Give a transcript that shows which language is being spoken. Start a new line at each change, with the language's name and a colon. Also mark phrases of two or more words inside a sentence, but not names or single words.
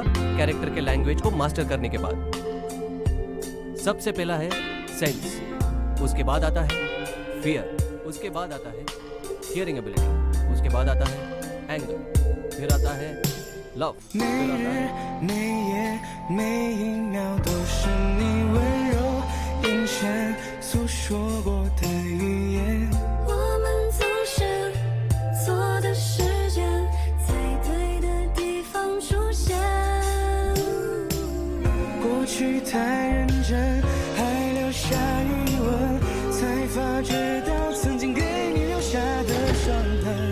Hindi: कैरेक्टर के लैंग्वेज को मास्टर करने के बाद। सबसे पहला है सेंस, उसके बाद आता है फियर, उसके बाद आता है
English: hearing ability,
Hindi: उसके बाद आता है एंगर, फिर आता है लव,
Chinese: 每
Hindi: फिर आता
Chinese: 日
Hindi: है
Chinese: 每夜每一秒都是你温柔眼神诉说过的语言。我们总是错的时间，在对的地方出现。过去太认真，还留下疑问，才发觉到曾经给你留下的伤痕。